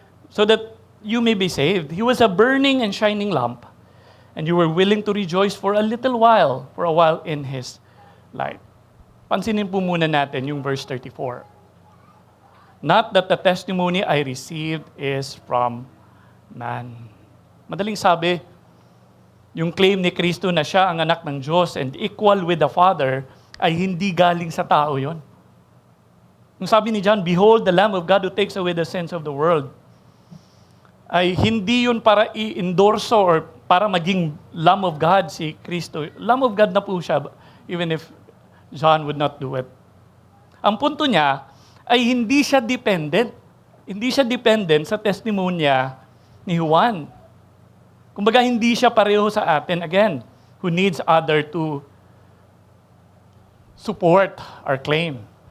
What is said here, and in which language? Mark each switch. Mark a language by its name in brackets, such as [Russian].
[English] So that you may be saved. He was a burning and shining lamp, and you were willing to rejoice for a while in His light. [Filipino] Pansinin po muna natin yung verse 34. [English] Not that the testimony I received is from man. [Filipino] Madaling sabi, yung claim ni Kristo na siya ang anak ng Diyos [English] and equal with the Father [Filipino] ay hindi galing sa tao yon. Yung sabi ni John, [English] behold the Lamb of God who takes away the sins of the world, [Filipino] ay hindi yun para i-endorso or para maging Lamb of God si Kristo. [English] Lamb of God [Filipino] na po siya, [English] even if John would not do it. [Filipino] Ang punto niya ay hindi siya dependent. Hindi siya dependent sa testimonya ni Juan. Kumbaga, hindi siya pareho sa atin, [English] again, who needs other to support our claim.